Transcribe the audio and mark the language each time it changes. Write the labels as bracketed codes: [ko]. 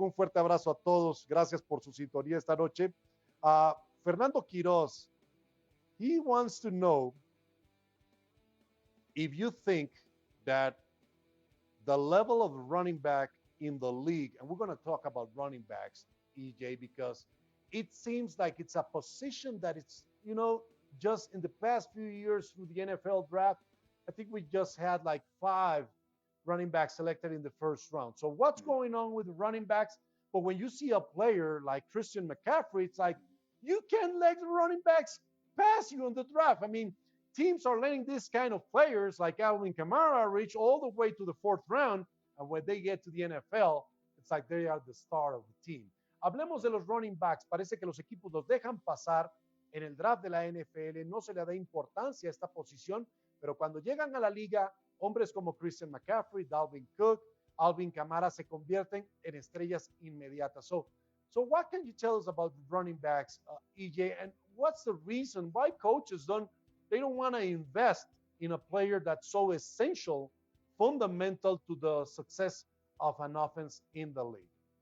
[es] Un fuerte abrazo a todos. Gracias por su sintonía esta noche. [en] Fernando Quiroz, he wants to know if you think that the level of running back in the league, and we're going to talk about running backs, EJ, because it seems like it's a position that it's, just in the past few years through the NFL draft, I think we just had like 5 running backs selected in the first round. So what's going on with the running backs? But when you see a player like Christian McCaffrey, it's like, you can't let the running backs pass you on the draft. I mean, teams are letting this kind of players like Alvin Kamara reach all the way to the 4th round, and when they get to the NFL, it's like they are the star of the team. [es] Hablemos de los running backs. Parece que los equipos los dejan pasar en el draft de la NFL, no se le da importancia a esta posición, pero cuando llegan a la liga, hombres como Christian McCaffrey, Dalvin Cook, Alvin Kamara se convierten en estrellas inmediatas. [en] So what can you tell us about the running backs, EJ, and what's the reason why coaches don't want to invest in a player that's so essential, fundamental to the success of an offense in the league?